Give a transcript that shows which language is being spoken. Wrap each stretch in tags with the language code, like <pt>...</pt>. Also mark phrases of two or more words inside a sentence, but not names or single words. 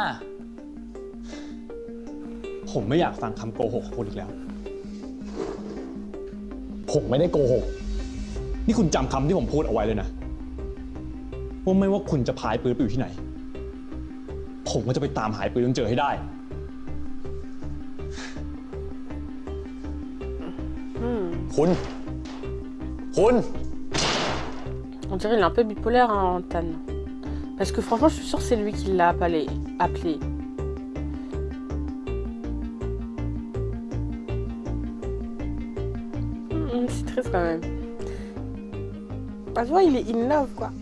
<th>ผมไม่อยากฟังคำโกหกของคุณอีกแล้ว ผมไม่ได้โกหก นี่คุณจำคำที่ผมพูดเอาไว้เลยนะ ว่าไม่ว่าคุณจะพายปืนไปอยู่ที่ไหน ผมก็จะไปตามหายปืนจนเจอให้ได้ คุณ</th> <fr>On dirait qu'il est un peu bipolaire, hein, Tan. Parce que franchement, je suis sûre que c'est lui qui l'a appelé. C'est triste quand même. Bah, tu vois, il est</fr> <en>in love,</en> <fr>quoi.</fr>